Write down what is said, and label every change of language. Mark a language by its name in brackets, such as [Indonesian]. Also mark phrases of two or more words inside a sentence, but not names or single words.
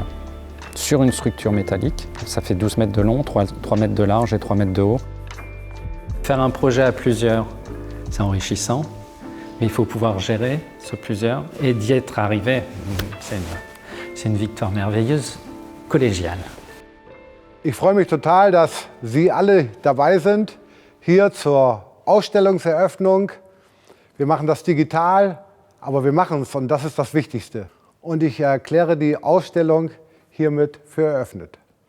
[French] Sur une structure métallique, ça fait 12 mètres de long, 3 mètres de large et 3 mètres de haut. Faire un projet à plusieurs, c'est enrichissant, mais il faut pouvoir gérer ce plusieurs et d'y être arrivé. C'est une victoire merveilleuse, collégiale. [German] Ich freue mich total, dass Sie alle dabei sind, hier zur Ausstellungseröffnung. Wir machen das digital, aber wir machen es und das ist das Wichtigste. Und ich erkläre die Ausstellung hiermit für eröffnet.